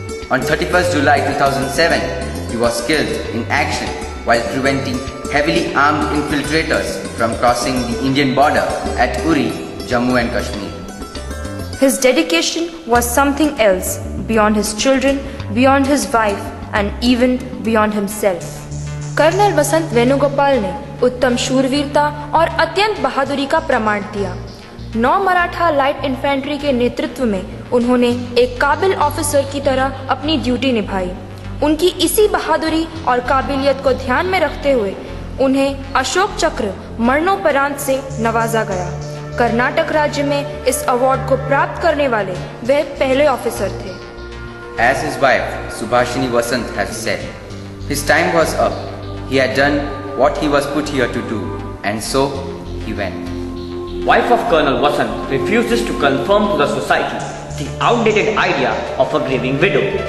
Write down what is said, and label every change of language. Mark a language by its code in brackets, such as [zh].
[en] On 31st July 2007, he was killed in action while preventing heavily armed infiltrators from crossing the Indian border at Uri, Jammu and Kashmir. His dedication was something else, beyond his children, beyond his wife, and even beyond himself. [hi] Colonel वसंत वेणुगोपाल ने उत्तम शूरवीरता और अत्यंत बहादुरी का प्रमाण दिया। 9 Maratha light infantry के नेतृत्व में उन्होंने एक काबिल ऑफिसर की तरह अपनी ड्यूटी निभाई। उनकी इसी बहादुरी और काबिलियत को ध्यान में रखते हुए उन्हें अशोक चक्र मरणोपरांत से नवाजा गया। कर्नाटक राज्य में इस अवार्ड को प्राप्त करने वाले वह पहले ऑफिसर थे। [en] As his wife Subhashini Vasant has said, his time was up. He had done what he was put here to do, and so he went. Wife of Colonel Vasant refuses to confirm to the society the outdated idea of a grieving widow.